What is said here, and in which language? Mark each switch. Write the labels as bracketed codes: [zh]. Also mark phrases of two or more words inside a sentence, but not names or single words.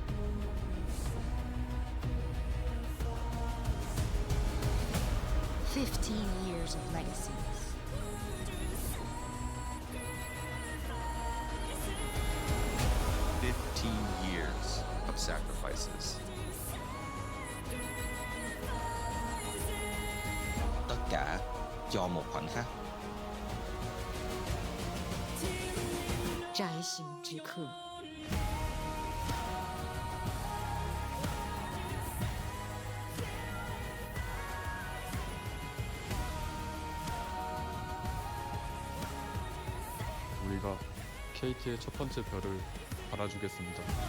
[en] 15 years of legacies. Years of sacrifices. [vi] Tất cả cho một khoảnh khắc. [zh] 摘星之刻。 [ko] 우리가 KT의 첫 번째 별을 달아주겠습니다.